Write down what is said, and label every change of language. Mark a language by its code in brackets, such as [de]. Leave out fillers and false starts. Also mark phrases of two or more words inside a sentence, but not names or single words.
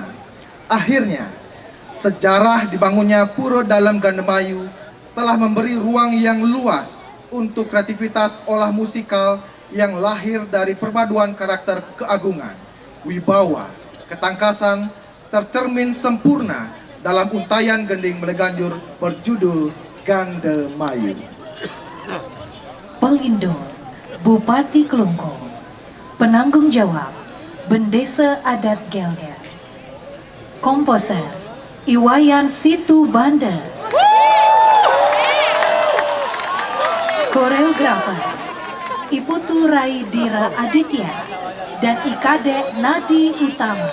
[id] Akhirnya, sejarah dibangunnya pura dalam Ganda Mayu telah memberi ruang yang luas untuk kreativitas olah musikal yang lahir dari perpaduan karakter keagungan, wibawa, ketangkasan, tercermin sempurna dalam untayan gending Balaganjur berjudul Ganda Mayu. Pelindung Bupati Klungkung, penanggung jawab Bendesa Adat Gelgel, komposer Iwayan Situ Banda, koreografer Iputu Rai Dira Aditya dan Ikade Nadi Utama,